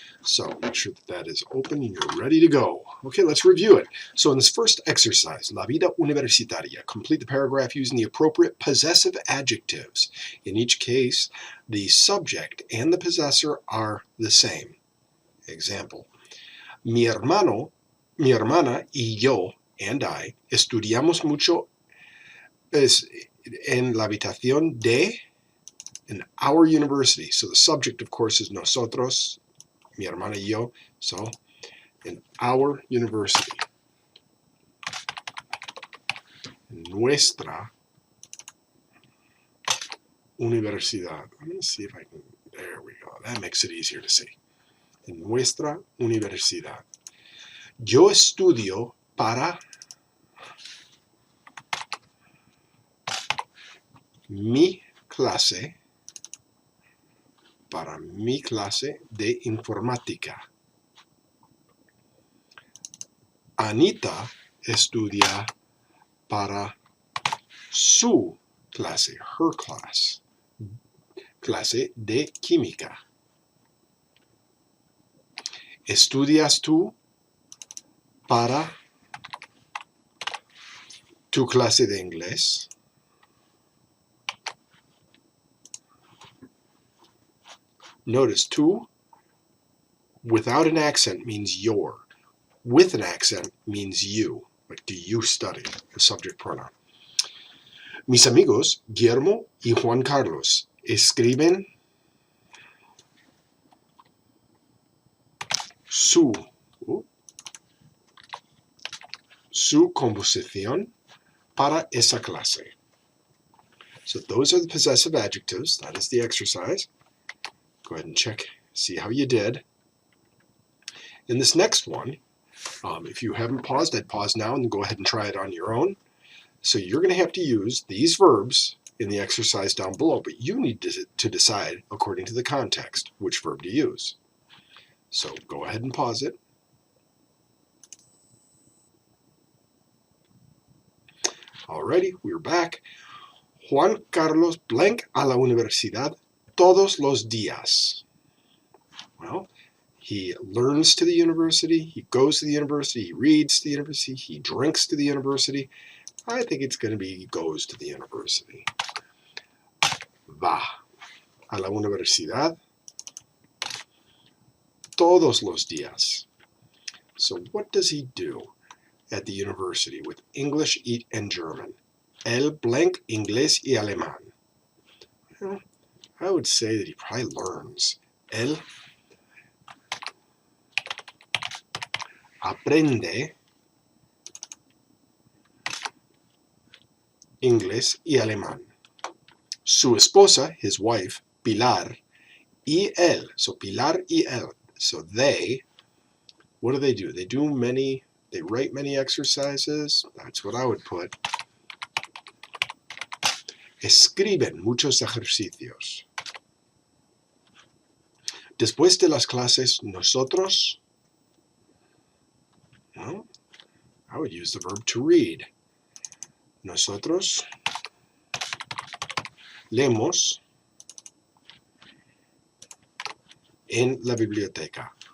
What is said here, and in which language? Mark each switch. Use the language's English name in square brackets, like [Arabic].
[English] So make sure that is open and you're ready to go. Okay, let's review it. So in this first exercise, [Spanish] La vida universitaria, [English] complete the paragraph using the appropriate possessive adjectives. In each case, the subject and the possessor are the same. Example. [Spanish] Mi hermana y yo, [English] and I, [Spanish] estudiamos mucho en la habitación [English] in our university. So the subject, of course, is [Spanish] nosotros, mi hermana y yo, [English] so in our university. [Spanish] Nuestra universidad. [English] I'm going to see if I can, there we go. That makes it easier to see. [Spanish] En nuestra universidad. Yo estudio para mi clase de informática. Anita estudia para su clase, [English] her class, [Spanish] clase de química. ¿Estudias tú para tu clase de inglés? [English] Notice tú, without an accent, means your. With an accent means you. Like, do you study? The subject pronoun. [Spanish] Mis amigos, Guillermo y Juan Carlos, escriben su composición para esa clase. [English] So those are the possessive adjectives. That is the exercise. Go ahead and check, see how you did. In this next one, if you haven't paused, I'd pause now and go ahead and try it on your own. So you're going to have to use these verbs in the exercise down below, but you need to decide, according to the context, which verb to use. So go ahead and pause it. Alrighty, we're back. [Spanish] Juan Carlos blank a la universidad todos los días. [English] Well, he learns to the university, he goes to the university, he reads to the university, he drinks to the university. I think it's going to be he goes to the university. [Spanish] Va a la universidad todos los días. [English] So what does he do at the university with English and German? [Spanish] El blank inglés y alemán. [English] Well, I would say that he probably learns. [Spanish] Él aprende inglés y alemán. Su esposa, [English] his wife, [Spanish] Pilar, y él. [English] So Pilar [Spanish] y él. [English] So they, what do? They write many exercises. That's what I would put. [Spanish] Escriben muchos ejercicios. Después de las clases, nosotros, [English] well, I would use the verb to read. [Spanish] Nosotros leemos en la biblioteca.